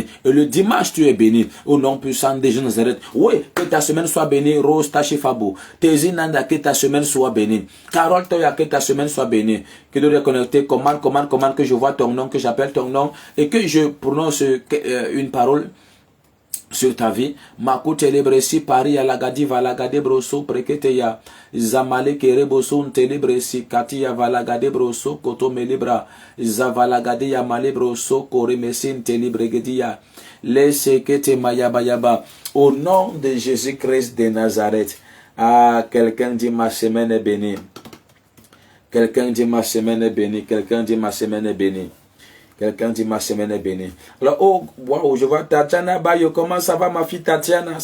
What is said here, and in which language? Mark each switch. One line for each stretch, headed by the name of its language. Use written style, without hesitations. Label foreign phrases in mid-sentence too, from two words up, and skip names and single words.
French: Et le dimanche, tu es béni. Au nom puissant de Jésus Nazareth. Oui, que ta semaine soit bénie. Rose Tachifabo. Tézinanda, que ta semaine soit bénie. Carole Toya, que ta semaine soit bénie. Que de reconnecter. Commande, que je vois ton nom, que j'appelle ton nom. Et que je prononce une parole sur ta vie. Maku telebresi pari alagadi valagade broso preketeya zamale kereboso telebresi katia valagade broso koto melibra zavalagade ya malebroso koremesin telebregedia laisse kete mayabayaba au nom de Jésus-Christ de Nazareth. Ah, quelqu'un dit ma semaine est bénie. Quelqu'un dit ma semaine est bénie. Quelqu'un dit ma semaine est bénie. Quelqu'un dit ma semaine est bénie. Alors, oh, wow, je vois Tatiana Bayo. Comment ça va ma fille Tatiana?